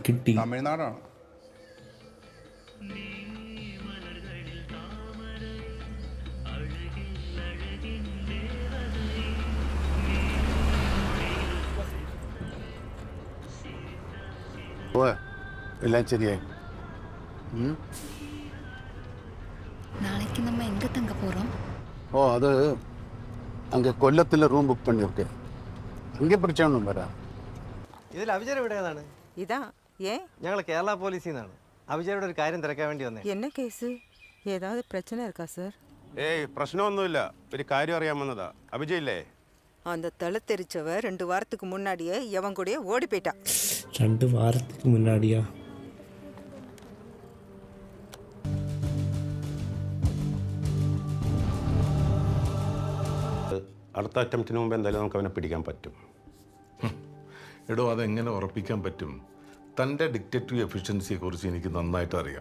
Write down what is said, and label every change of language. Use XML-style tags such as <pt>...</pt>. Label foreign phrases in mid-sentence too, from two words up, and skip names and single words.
<ml>കിട്ടി. തമിഴ്നാടാണ്. ഓ, എല്ലാം ശരിയായി.</ml> <ta>நாளைக்கு நம்ம எங்க தங்க போறோம்? ஓ, அது அங்கே கொல்லத்தில் ரூம் புக் பண்ணியிருக்கேன். அங்கே பிரச்சனை ஒன்றும் വരാം.</ta> <ml>ഇതിൽ അഭിചാരം എവിടെയാണ്?</ml> <ta>இதா ஏ</ta> <ml>ഞങ്ങൾ കേരള പോലീസിൽ നിന്നാണ്. അഭിചാരുടെ ഒരു കാര്യം തിരക്കാൻ വേണ്ടി വന്നേ.</ml> <ta>என்ன கேஸு? ஏதாவது பிரச்சனை இருக்கா சார்?</ta> <ml>ഏയ്, പ്രശ്നമൊന്നുമില്ല. ഒരു കാര്യം അറിയാൻ വന്നതാ. അഭിജയില്ലേ?</ml> <ta>அந்த தழுத்தெரிச்சவ 2 வாரத்துக்கு முன்னாடியே எவன் கூடயே ஓடி போயிட்டா. 2 வாரத்துக்கு முன்னாடியா?</ta> <ml>അടുത്ത അറ്റംപ്റ്റിന് മുമ്പ് എന്തായാലും നമുക്ക് അവനെ പിടിക്കാൻ പറ്റും. എടോ, അതെങ്ങനെ ഉറപ്പിക്കാൻ പറ്റും? തൻ്റെ ഡിക്റ്റേറ്റീവ് എഫിഷ്യൻസിയെക്കുറിച്ച് എനിക്ക് നന്നായിട്ട് അറിയാം.</ml>